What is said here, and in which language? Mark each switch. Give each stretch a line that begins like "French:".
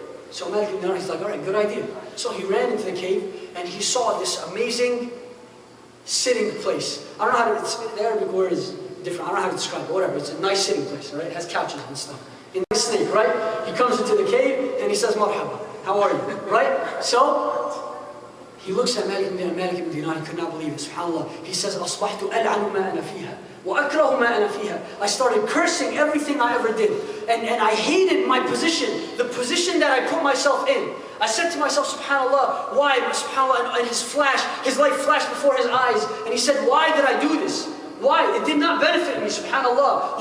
English: So Malik ibn Dinar, he's like, all right, good idea. So he ran into the cave and he saw this amazing sitting place. I don't know how to, the Arabic word is different. I don't know how to describe it, whatever. It's a nice sitting place, right? It has couches and stuff. In the snake, right? He comes into the cave and he says, marhaba, how are you? Right? So he looks at Malik ibn Dinar, he could not believe it, subhanAllah. He says,
Arabic: أَصْبَحْتُ أَلْعَنُ مَا أَنَا فِيهَا وَأَكْرَهُ مَا أَنَا فِيهَا.
English: I started cursing everything I ever did. And I hated my position, the position that I put myself in. I said to myself, subhanAllah, why? SubhanAllah, and his life flashed before his eyes. And he said, why did I do this? Why? It did not benefit me, subhanAllah.